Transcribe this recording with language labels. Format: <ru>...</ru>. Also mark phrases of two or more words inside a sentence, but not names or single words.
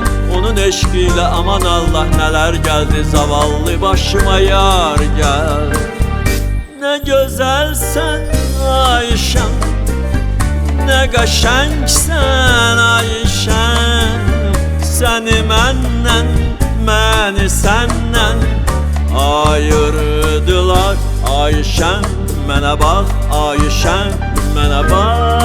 <tr>Onun eşqiyle aman Allah, neler geldi zavallı başıma, yar gel. Ne güzelsen Ayşem,</tr> <az>ne qəşəngsən Ayşən, səni məndən, məni səndən ayırdılar. Ayşən, mənə bax, Ayşən, mənə bax.</az>